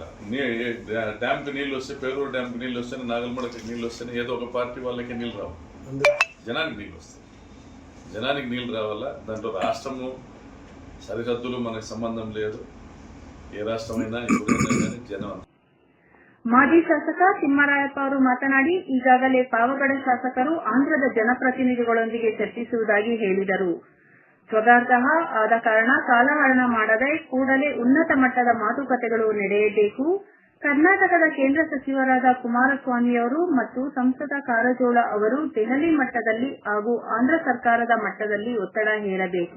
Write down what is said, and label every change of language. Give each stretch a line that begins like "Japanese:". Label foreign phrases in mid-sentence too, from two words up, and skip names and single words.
Telugu: డ్యాంకి నీళ్ళు వస్తే, పేరూరు డ్యాంకి నీళ్ళు వస్తేనే, నాగల్మడకి నీళ్ళు వస్తేనే ఏదో ఒక పార్టీ వాళ్ళకి నీళ్ళు రావు, జనానికి నీళ్ళు వస్తాయి. జనానికి నీళ్ళు రావాలా. దాంట్లో రాష్ట్రము, సరిహద్దులు మనకు సంబంధం లేదు. ఏ రాష్ట్రమైనా ఎవరైనా కానీ జనం.
Kannada: ಮಾಜಿ ಶಾಸಕ ತಿಮ್ಮರಾಯಪ್ಪ ಅವರು ಮಾತನಾಡಿ, ಈಗಾಗಲೇ ಪಾವಗಡ ಶಾಸಕರು ಆಂಧ್ರದ ಜನಪ್ರತಿನಿಧಿಗಳೊಂದಿಗೆ ಚರ್ಚಿಸುವುದಾಗಿ ಹೇಳಿದರು. ಸ್ವಗಾರ್ಹ ಆದ ಕಾರಣ ಕಾಲಹರಣ ಮಾಡದೆ ಕೂಡಲೇ ಉನ್ನತ ಮಟ್ಟದ ಮಾತುಕತೆಗಳು ನಡೆಯಬೇಕು. ಕರ್ನಾಟಕದ ಕೇಂದ್ರ ಸಚಿವರಾದ ಕುಮಾರಸ್ವಾಮಿಯವರು ಮತ್ತು ಸಂಸದ ಕಾರಜೋಳ ಅವರು ದೆಹಲಿ ಮಟ್ಟದಲ್ಲಿ ಹಾಗೂ ಆಂಧ್ರ ಸರ್ಕಾರದ ಮಟ್ಟದಲ್ಲಿ ಒತ್ತಡ ಹೇರಬೇಕು.